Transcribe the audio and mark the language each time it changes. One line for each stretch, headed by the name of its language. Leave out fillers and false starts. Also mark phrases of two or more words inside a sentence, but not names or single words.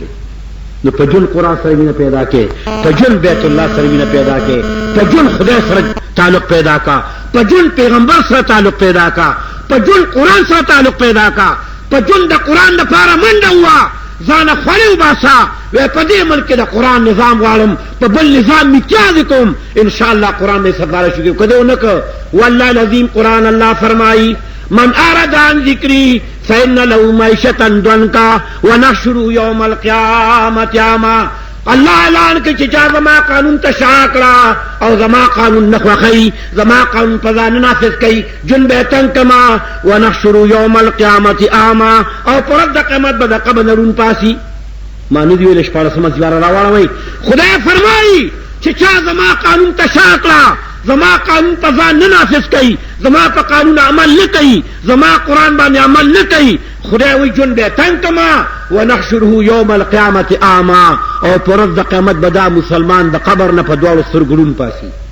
Pashto: نو په ژوند قرآن سره مینه پیدا کې، په ژوند بیت الله سره مینه پیدا کې، په ژوند خدای سره تعلق پیدا کا، په ژوند پیغمبر سره تعلق پیدا کا، په ژوند قرآن سره تعلق پیدا کا، په ژوند د قرآن دپاره منډه ووه، ځانه خولې وباسه، وی په دې ملک کې د قرآن نظام غواړم، په بل نظام امتیاز کوم، انشاءالله قرآن به سفارش وکړي. که دې ونه کړ
Arabic: والله العظیم
Pashto: قرآن الله فرمایي
Arabic: من أراد عن ذكري فإن له معيشة ضنكا ونحشره يوم القيامة أعمى.
Pashto: الله اعلان کوي چې چا زما قانون ته شا کړه او زما قانون نه خوښوي، زما قانون په ځان نافذ کوي، جون به تنګ کما
Arabic: ونحشره يوم القيامة أعمى،
Pashto: او پر ورځ د قیامت به د قبر نه روڼ پاسي. ما نه دي ویلې 14 سپاره راواړوئ. خدای فرمایي چې چا زما قانون ته شا کړه، زما قانون په ځان نه نافذ کوي، زما په قانون عمل نه کوي، زما قرآن باندې عمل نه کوي، خدای وایي ژوند به تنګ کما
Arabic: ونحشره یوم القیامة اعمى،
Pashto: او په ورځ د قیامت به دا مسلمان د قبر نه په دواړو سترګو ړوند پاسي.